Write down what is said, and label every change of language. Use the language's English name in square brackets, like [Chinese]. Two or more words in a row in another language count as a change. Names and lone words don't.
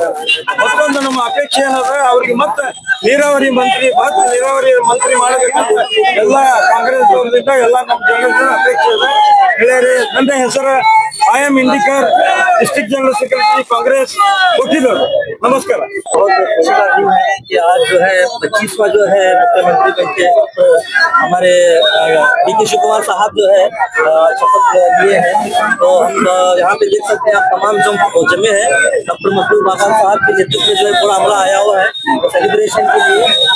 [Kannada] ಮತ್ತೊಂದು ನಮ್ಮ ಅಪೇಕ್ಷೆ ಏನಂದ್ರೆ ಅವ್ರಿಗೆ ಮತ್ತೆ ನೀರಾವರಿ ಮಂತ್ರಿ ಮಾಡಬೇಕಂತ ಎಲ್ಲ ಕಾಂಗ್ರೆಸ್ ಅವರಿಂದ ಎಲ್ಲ ನಮ್ಮ ಜನರ ಅಪೇಕ್ಷೆ ಇದೆ ಗೆಳೆಯರೇ। ನನ್ನ ಹೆಸರು IM ಇಂಡಿಕರ್, [English] district general secretary [Kannada] ಕಾಂಗ್ರೆಸ್ ಕೊಟ್ಟಿದ್ರು। [Hindi] नमस्कार। बहुत खुशी का दिन है कि आज जो है 25वां जो है मुख्यमंत्री बन के हमारे डी.के. शिव कुमार साहब जो है शपथ लिए हैं। तो हम यहाँ पे देख सकते हैं आप तमाम जो जमे हैं डॉक्टर महबूब बाबा साहब के नेतृत्व में जो है पूरा हमला आया हुआ है सेलिब्रेशन के लिए।